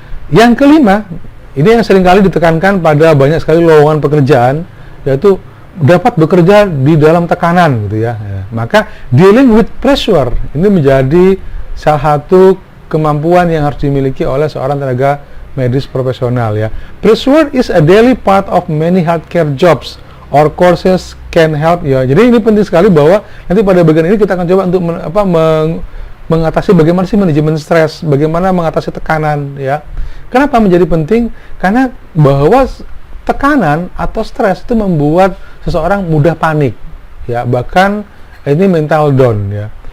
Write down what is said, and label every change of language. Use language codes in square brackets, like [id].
[id] Yang kelima, ini yang seringkali ditekankan pada banyak sekali lowongan pekerjaan, yaitu dapat bekerja di dalam tekanan, gitu ya. Maka [en] dealing with pressure [id] ini menjadi salah satu kemampuan yang harus dimiliki oleh seorang tenaga medis profesional, ya. [en] Pressure is a daily part of many healthcare jobs or courses can help, ya. [id] Jadi ini penting sekali bahwa nanti pada bagian ini kita akan coba untuk mengatasi bagaimana sih manajemen stres, bagaimana mengatasi tekanan, ya. Kenapa menjadi penting? Karena bahwa tekanan atau stres itu membuat seseorang mudah panik, ya, bahkan ini mental down, ya.